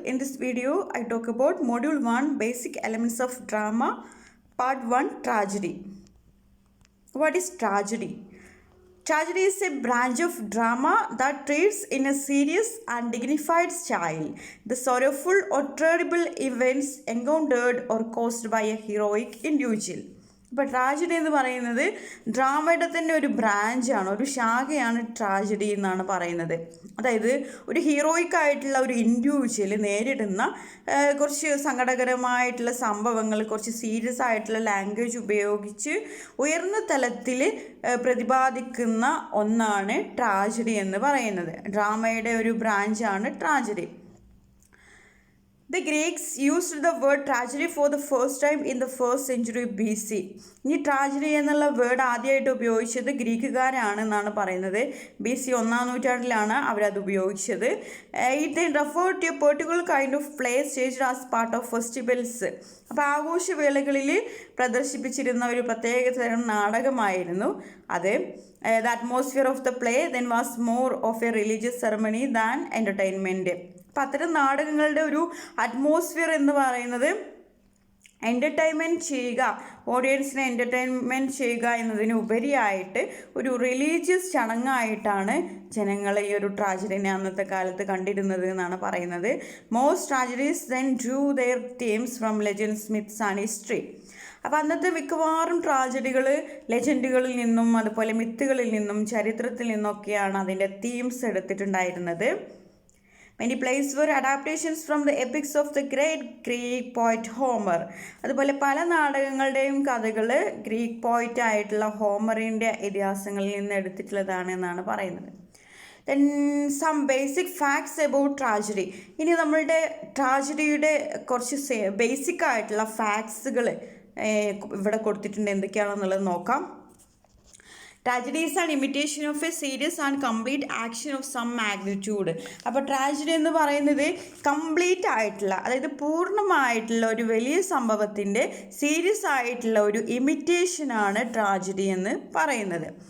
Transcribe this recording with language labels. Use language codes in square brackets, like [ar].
[en] In this video, I talk about Module 1 Basic Elements of Drama, Part 1 Tragedy. What is tragedy? Tragedy is a branch of drama that treats in a serious and dignified style the sorrowful or terrible events encountered or caused by a heroic individual. [ml] ഇപ്പോൾ tragedy എന്ന് പറയുന്നത് ഡ്രാമയുടെ തന്നെ ഒരു ബ്രാഞ്ചാണ്, ഒരു ശാഖയാണ് tragedy എന്നാണ് പറയുന്നത്. അതായത് ഒരു ഹീറോയിക് ആയിട്ടുള്ള ഒരു ഇൻഡിവിജ്വൽ നേരിടുന്ന കുറച്ച് സങ്കടകരമായിട്ടുള്ള സംഭവങ്ങൾ കുറച്ച് സീരിയസ് ആയിട്ടുള്ള ലാംഗ്വേജ് ഉപയോഗിച്ച് ഉയർന്ന തലത്തിൽ പ്രതിപാദിക്കുന്ന ഒന്നാണ് ട്രാജഡി എന്ന് പറയുന്നത്. ഡ്രാമയുടെ ഒരു ബ്രാഞ്ചാണ് tragedy. [en] The Greeks used the word tragedy for the first time in the 1st century BC. [ml] ഈ ട്രാജഡി എന്നുള്ള വേർഡ് ആദ്യമായിട്ട് ഉപയോഗിച്ചത് ഗ്രീക്കുകാരാണെന്നാണ് പറയുന്നത്. BC 1-ാം നൂറ്റാണ്ടിലാണ് അവരത് ഉപയോഗിച്ചത്. [en] It then referred to a particular kind of play staged as part of festivals. [ml] അപ്പോൾ ആഘോഷവേളകളിൽ പ്രദർശിപ്പിച്ചിരുന്ന ഒരു പ്രത്യേക തരം നാടകമായിരുന്നു അത്. [en] The atmosphere of the play then was more of a religious ceremony than entertainment. [ml] അപ്പം അത്തരം നാടകങ്ങളുടെ ഒരു അറ്റ്മോസ്ഫിയർ എന്ന് പറയുന്നത് എൻ്റർടൈൻമെൻറ്റ് ചെയ്യുക, ഓഡിയൻസിനെ എൻ്റർടൈൻമെൻറ്റ് ചെയ്യുക എന്നതിന് ഉപരിയായിട്ട് ഒരു റിലീജിയസ് ചടങ്ങായിട്ടാണ് ജനങ്ങൾ ഈ ഒരു ട്രാജഡിനെ അന്നത്തെ കാലത്ത് കണ്ടിരുന്നത് എന്നാണ് പറയുന്നത്. [en] Most tragedies then drew their themes from legends, myths and history. [ml] അപ്പോൾ അന്നത്തെ മിക്കവാറും ട്രാജഡികൾ ലെജൻഡുകളിൽ നിന്നും അതുപോലെ മിത്തുകളിൽ നിന്നും ചരിത്രത്തിൽ നിന്നൊക്കെയാണ് അതിൻ്റെ themes എടുത്തിട്ടുണ്ടായിരുന്നത്. [en] Many plays were adaptations from the epics of the great Greek poet Homer. [ml] അതുപോലെ പല നാടകങ്ങളുടെയും കഥകൾ ഗ്രീക്ക് പോയിറ്റ് ആയിട്ടുള്ള ഹോമറിൻ്റെ ഇതിഹാസങ്ങളിൽ നിന്ന് എടുത്തിട്ടുള്ളതാണ് എന്നാണ് പറയുന്നത്. [en] Then some basic facts about tragedy. [ml] ഇനി നമ്മളുടെ ട്രാജഡിയുടെ കുറച്ച് ബേസിക് ആയിട്ടുള്ള ഫാക്ട്സുകൾ ഇവിടെ കൊടുത്തിട്ടുണ്ട്. എന്തൊക്കെയാണെന്നുള്ളത് നോക്കാം. [en] Tragedy is an imitation of a serious and complete action of some magnitude. [ml] അപ്പോൾ ട്രാജഡി എന്ന് പറയുന്നത് കംപ്ലീറ്റ് ആയിട്ടുള്ള, അതായത് പൂർണ്ണമായിട്ടുള്ള ഒരു വലിയ സംഭവത്തിൻ്റെ സീരിയസ് ആയിട്ടുള്ള ഒരു ഇമിറ്റേഷനാണ് ട്രാജഡി എന്ന് പറയുന്നത്.